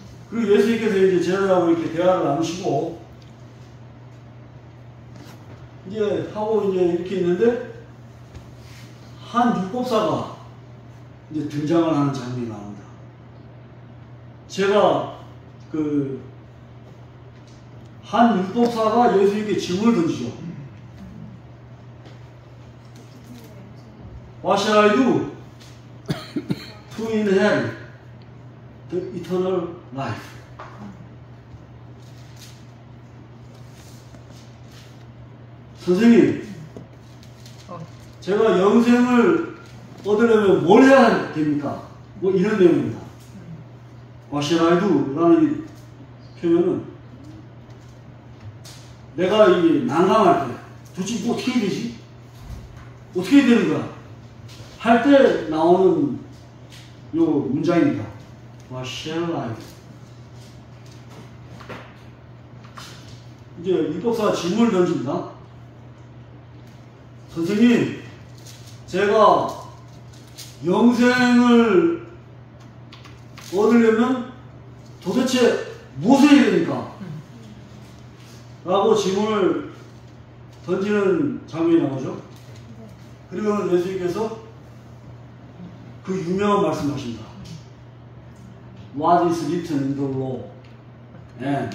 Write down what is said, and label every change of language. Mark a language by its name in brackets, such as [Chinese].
[Korean] 그리고 예수님께서 이제 제자들하고 이렇게 대화를 나누시고 이제 하고 이제 이렇게 있는데 한 율법사가 이제 등장을 하는 장면이 나옵니다. 제가 그 한 율법사가 예수님께 질문을 던지죠. [English] What shall I do to inherit the eternal life? [Korean] 선생님, 제가 영생을 얻으려면 뭘 해야 됩니까? 뭐 이런 내용입니다. [English] What shall I do? [Korean] 라는 이 표현은 내가 이 난감할 때 도대체 뭐 어떻게 해야 되지? 어떻게 해야 되는 거야? 할 때 나오는 요 문장입니다. [English] What shall I do? [Korean] 이제 율법사가 질문을 던집니다. 선생님, 제가 영생을 얻으려면 도대체 무엇을 해야 됩니까? 라고 질문을 던지는 장면이 나오죠. 그리고 예수님께서 그 유명한 말씀을 하십니다. [English] what is written in the law and